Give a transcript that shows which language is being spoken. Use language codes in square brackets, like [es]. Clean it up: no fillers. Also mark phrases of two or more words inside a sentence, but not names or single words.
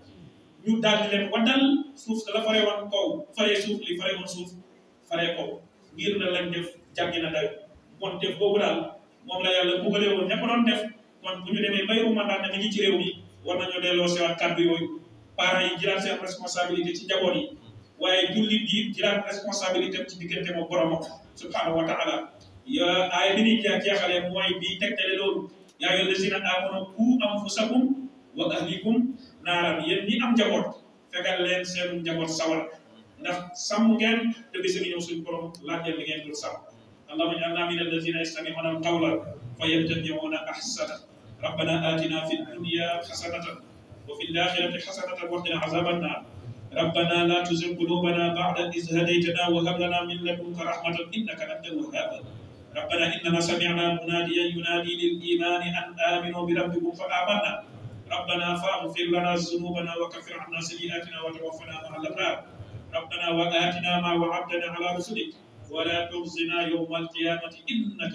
[wo] ñu daal di leen waddal suuf la faree woon kaw faree suuf li faree woon suuf faree kaw ngir na lañ def jàggi na dayo bon def boobu daal moom la yàlla bugalee woon ña ko doon def kon bu ñu demee bay rumandaat na mi ngi ci réew mi war nañoo delloo sewaat kàddu yooyu parents yi jëlaat seen responsabilité ci njaboot yi waaye jullit bi jëlaat responsabilité ci diggante moom boromam [ar] سبحانه وتعالى [wo] aaya bi ñuy jeexalee mooy bi tegtale loolu [ar] يا أيها الذين آمنوا قوا أنفسكم وأهليكم نارا [wo] yéen ñi am njaboot fegal leen seen njaboot sawar ndax sàmm ngeen te bis ngi ñëw suñu borom laaj leen li ngeen dul sàmm [ar] اللهم اجعلنا من الذين يستمعون القول فيتبعون أحسنه ربنا آتنا في الدنيا حسنة وفي الآخرة حسنة وقنا عذاب النار ربنا لا تزغ قلوبنا بعد إذ هديتنا وهب لنا من لدنك رحمة إنك أنت الوهاب ربنا إننا سمعنا مناديا ينادي للإيمان أن آمنوا بربكم فآمنا ربنا فاغفر لنا ذنوبنا وكفر عنا سيئاتنا وتوفنا مع الأبرار ربنا وآتنا ما وعدتنا على رسلك ولا تخزنا يوم القيامة إنك